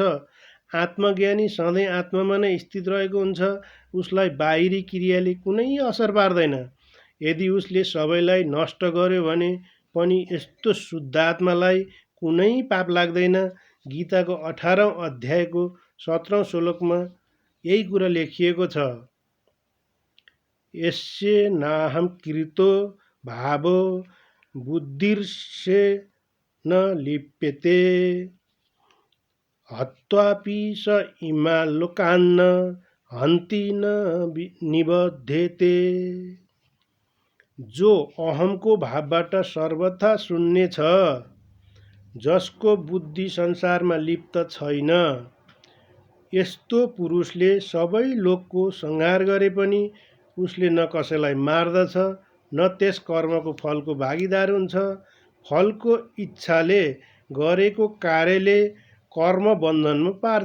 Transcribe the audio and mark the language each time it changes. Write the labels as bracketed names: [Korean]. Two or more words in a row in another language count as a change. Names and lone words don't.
[Nepali] आत्मज्ञानी सधैँ आत्मामा नै स्थित रहेको हुन्छ, उसलाई बाहिरी क्रियाले कुनै असर पार्दैन। यदि उसले सबैलाई नष्ट गर्यो भने पनि यस्तो शुद्धात्मालाई कुनै पाप लाग्दैन। गीताको 18औं अध्यायको 17औं श्लोकमा यही कुरा लेखिएको छ। [Sanskrit] यस्य नाहं कृतो भावो बुद्धिर्से न लिप्यते हत्वापि स इमा लोकान्न हन्ति न निबध्यते। [Nepali] जो अहमको भावबाट सर्वथा शून्य छ, जसको बुद्धि संसारमा लिप्त छैन, यस्तो पुरुषले सबै लोकको संहार गरे पनि उसले न कसैलाई मार्दछ, न त्यस कर्मको फलको भागीदार हुन्छ। फलको इच्छाले गरेको कार्यले कर्म बन्धनमा पार्छ।